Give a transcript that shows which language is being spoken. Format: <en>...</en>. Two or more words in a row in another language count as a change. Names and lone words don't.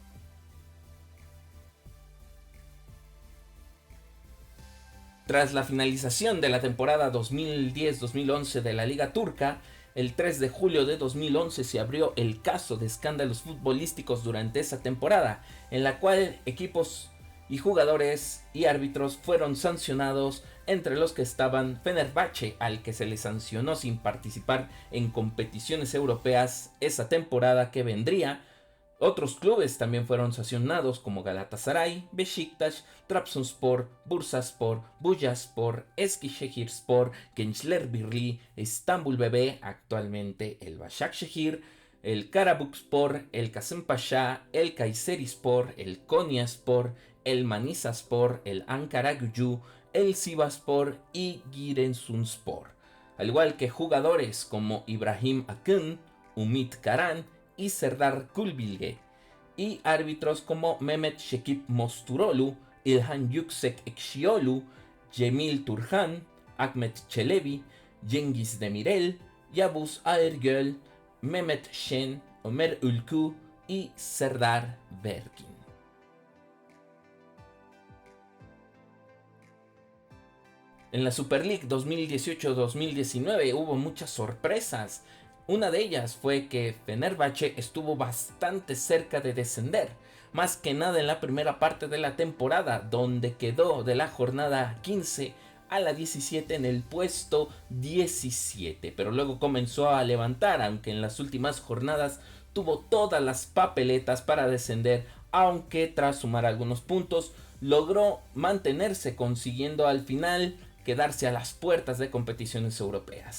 <es>Tras la finalización de la temporada 2010-2011 de la Liga Turca, el 3 de julio de 2011 se abrió el caso de escándalos futbolísticos durante esa temporada, en la cual equipos y jugadores y árbitros fueron sancionados, entre los que estaban Fenerbahce, al que se le sancionó sin participar en competiciones europeas esa temporada que vendría. Otros clubes también fueron sancionados como Galatasaray, Beşiktaş, Trabzonspor, Bursaspor, Bucaspor, Eskişehirspor, Gençlerbirliği, Istanbul BB, actualmente el Başakşehir, el Karabükspor, el Kasımpaşa, el Kayserispor, el Konyaspor, el Manisaspor, el Ankaragücü, el Sivasspor y Giresunspor, al igual que jugadores como Ibrahim Akın, Umit Karan y Serdar Kulbilge, y árbitros como Mehmet Şekip Mosturoğlu, İlhan Yüksek Ekşioğlu, Cemil Turhan, Ahmet Çelebi, Cengiz Demirel, Yavuz Aergöl, Mehmet Şen, Ömer Ülkü y Serdar Berkin. En la Super League 2018-2019 hubo muchas sorpresas. Una de ellas fue que Fenerbahce estuvo bastante cerca de descender, más que nada en la primera parte de la temporada, donde quedó de la jornada 15 a la 17 en el puesto 17, pero luego comenzó a levantar, aunque en las últimas jornadas tuvo todas las papeletas para descender, aunque tras sumar algunos puntos logró mantenerse, consiguiendo al final quedarse a las puertas de competiciones europeas.</es>